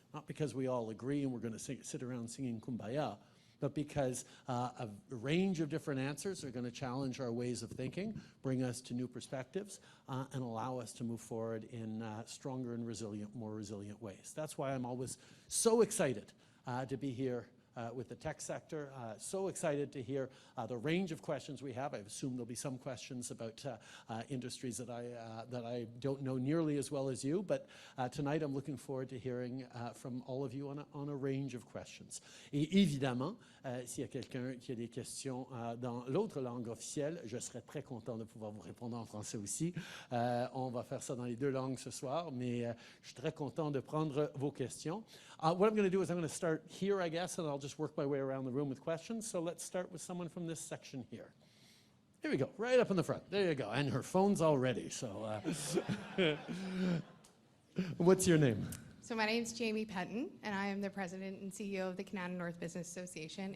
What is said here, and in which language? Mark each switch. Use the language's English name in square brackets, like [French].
[English] Not because we all agree and we're going to sit around singing Kumbaya, but because a range of different answers are going to challenge our ways of thinking, bring us to new perspectives, and allow us to move forward in stronger and resilient, more resilient ways. That's why I'm always so excited to be here with the tech sector. So excited to hear the range of questions we have. I assume there'll be some questions about industries that I don't know nearly as well as you, but tonight I'm looking forward to hearing from all of you on a range of questions. [French] Et évidemment, s'il y a quelqu'un qui a des questions dans l'autre langue officielle, je serais très content de pouvoir vous répondre en français aussi. On va faire ça dans les deux langues ce soir, mais je suis très content de prendre vos questions. [English] What I'm going to do is I'm going to start here, I guess, and I'll just work my way around the room with questions. So let's start with someone from this section here. Here we go, right up in the front. There you go. And her phone's all ready. So what's your name? So my name is Jamie Penton, and I am the president and CEO of the Kanata North Business Association.